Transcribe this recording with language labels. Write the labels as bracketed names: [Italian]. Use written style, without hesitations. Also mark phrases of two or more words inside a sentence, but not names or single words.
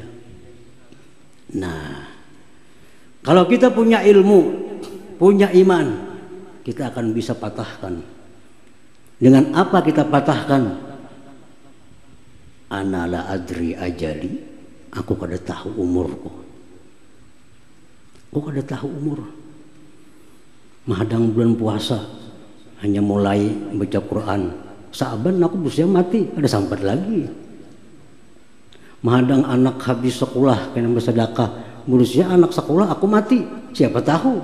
[Indonesian] Nah, kalau kita punya ilmu, punya iman, kita akan bisa patahkan. Dengan apa kita patahkan? [Arabic] أنا لا أدري أجلي, [Banjar] aku kada tahu umurku. Aku kada tahu umur. Mahadang bulan puasa hanya mulai baca Quran, Sa'ban aku berusia mati, ada sampai lagi. Mahadang anak habis sekolah kena bersedekah, berusia anak sekolah aku mati, siapa tahu.